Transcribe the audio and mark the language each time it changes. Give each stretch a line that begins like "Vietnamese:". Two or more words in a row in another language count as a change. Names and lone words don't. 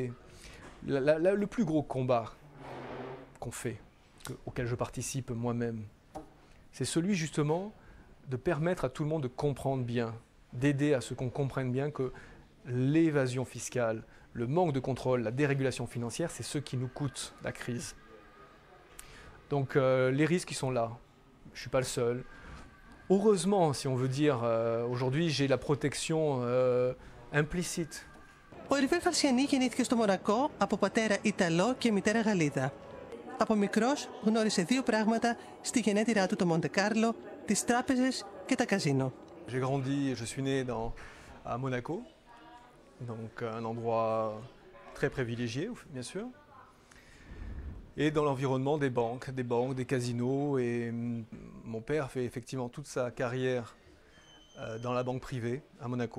French: Le plus gros combat qu'on fait, auquel je participe moi-même, c'est celui justement de permettre à tout le monde de comprendre bien, d'aider à ce qu'on comprenne bien que l'évasion fiscale, le manque de contrôle, la dérégulation financière, c'est ce qui nous coûte la crise. Donc les risques, ils sont là. Je ne suis pas le seul. Heureusement, si on veut dire, aujourd'hui, j'ai la protection implicite.
Greek: Ο Hervé Falciani γεννήθηκε στο Μονακό από πατέρα Ιταλό και μητέρα Γαλλίδα. Από μικρός γνώρισε 2 πράγματα στη γενέτειρά του, το Μοντε-Κάρλο, τις τράπεζες και τα καζίνο.
French: J'ai grandi, je suis né à Monaco, donc un endroit très privilégié, bien sûr, et dans l'environnement des banques, des casinos, et mon père fait effectivement toute sa carrière dans la banque privée à Monaco.